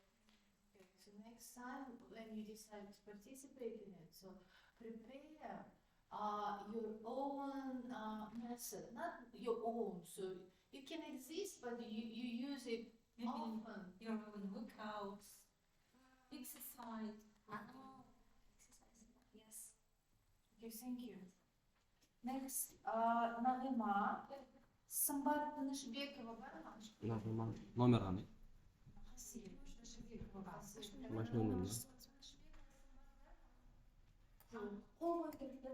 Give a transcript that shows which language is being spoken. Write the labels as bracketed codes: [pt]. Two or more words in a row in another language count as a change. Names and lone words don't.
[en] Okay, so next time when you decide to participate in it, so prepare your own method, not your own. So it can exist, but you use it Maybe often. your own workouts, exercise. Exercise. Yes. Okay, thank you. Next, Nagima. [kk] Самбар Нашбекова бар ма? Номер ғана. Нашбекова. Машина номері. Қол қойды.